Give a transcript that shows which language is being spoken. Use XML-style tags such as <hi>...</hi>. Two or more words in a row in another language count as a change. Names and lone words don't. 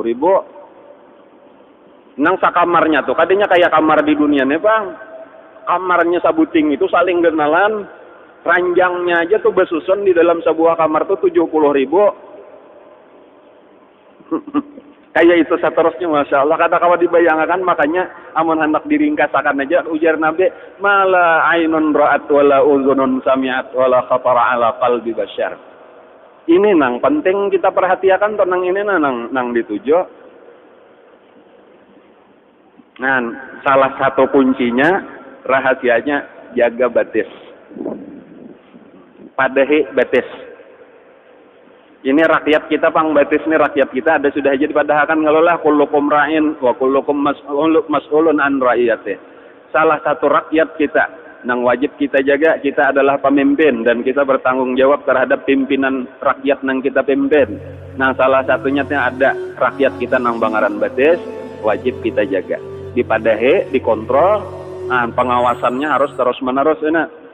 <bjn>nang sakamarnya tuh kadenya kayak kamar di dunia nih bang kamarnya sabuting itu saling kenalan ranjangnya aja tuh bersusun di dalam sebuah kamar tuh 70.000 kayak itu seterusnya</bjn> <ar>ما شاء الله</ar> <bjn>kata kawan dibayangkan makanya amun hendak diringkasakan aja ujar Nabi</bjn> <ar>ما لا عين رأت ولا أذن سمعت ولا خطر على قلب بشر.</ar> <bjn>Ini nang penting kita perhatikan tentang ini nang dituju. Nah, salah satu kuncinya rahasianya jaga batis. Padahi batis. Ini rakyat kita pang batis ini rakyat kita ada sudah jadi padahkan ngalolah</bjn> <ar>كلكم راع وكلكم مسؤول عن رعيته.</ar> <bjn>Salah satu rakyat kita nang wajib kita jaga kita adalah pemimpin dan kita bertanggung jawab terhadap pimpinan rakyat nang kita pimpin. Nah, salah satunya ada rakyat kita nang bangaran batis wajib kita jaga. Dipadahe, dikontrol, nah, pengawasannya harus terus-menerus enak.</bjn>